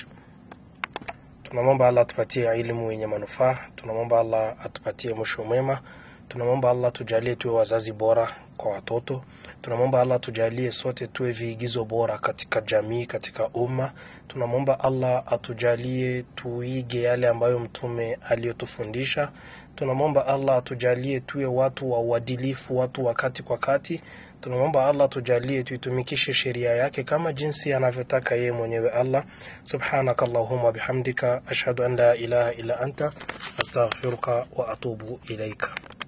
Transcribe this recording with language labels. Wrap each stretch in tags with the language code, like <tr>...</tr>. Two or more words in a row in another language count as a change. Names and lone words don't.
<sw>Tunamwomba Allah atupatie elimu yenye manufaa, tunamwomba Allah atupatie mwisho mwema, tunamwomba Allah tujalie tuwe wazazi bora kwa watoto, tunamwomba Allah tujalie sote tuwe viigizo bora katika jamii, katika umma, tunamwomba Allah atujalie tuige yale ambayo mtume aliyotufundisha, tunamwomba Allah atujalie tuwe watu wa uadilifu, watu wakati kwa kati, tunamwomba Allah tujalie tuitumikishe sheria yake kama jinsi anavyotaka yeye mwenyewe Allah.</sw> <ar>سبحانك اللهم وبحمدك أشهد أن لا إله إلا أنت أستغفرك وأتوب إليك.</ar>